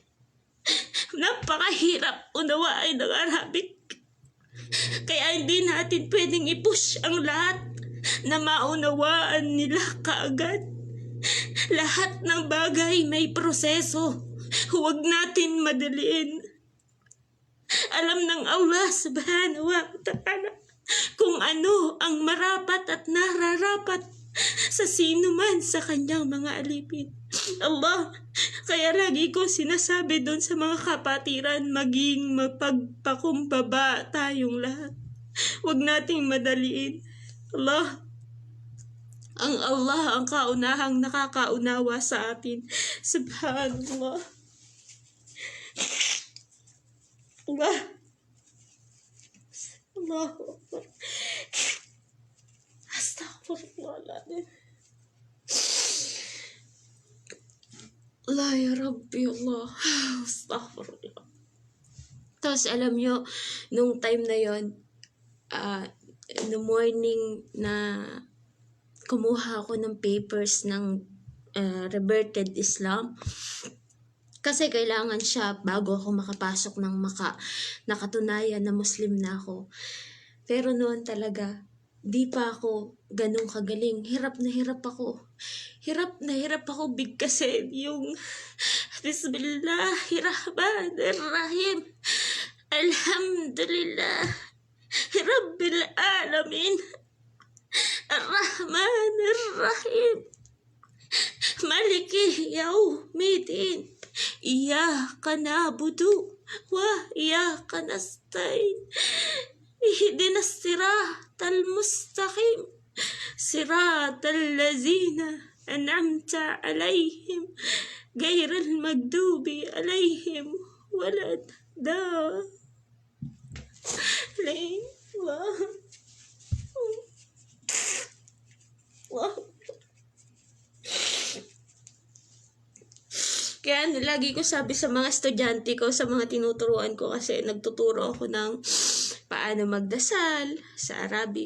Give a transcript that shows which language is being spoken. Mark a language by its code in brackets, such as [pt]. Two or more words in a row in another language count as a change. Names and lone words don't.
[tl] Napakahirap unawain ng Arabic. Kaya hindi natin pwedeng i-push ang lahat na maunawaan nila kaagad. Lahat ng bagay may proseso. Huwag natin madaliin. Alam ng [ar] الله سبحانه وتعالى [tl] kung ano ang marapat at nararapat sa sino man sa kanyang mga alipin. Allah, kaya lagi ko sinasabi doon sa mga kapatiran, maging mapagpakumbaba tayong lahat. Huwag nating madaliin. Allah ang kaunahang nakakaunawa sa atin. [ar] سبحان الله. الله أكبر. أستغفر الله العظيم. الله يا ربي، الله. أستغفر الله. [tl] Tapos alam nyo, nung time na yon, [en] in the morning [tl] na kumuha ako ng papers ng reverted Islam, kasi kailangan siya bago ako makapasok ng nakatunayan na Muslim na ako. Pero noon talaga, di pa ako ganun kagaling. Hirap na hirap ako. Kasi yung [ar] بسم الله الرحمن الرحيم. الحمد لله رب العالمين. الرحمن الرحيم. مالك يوم الدين. إياك نعبد وإياك نستعين. اهدنا الصراط المستقيم. صراط الذين أنعمت عليهم غير المغضوب عليهم ولا الضالين. [tl] Kaya lagi ko sabi sa mga estudyante ko, sa mga tinuturuan ko, kasi nagtuturo ako ng paano magdasal sa Arabic.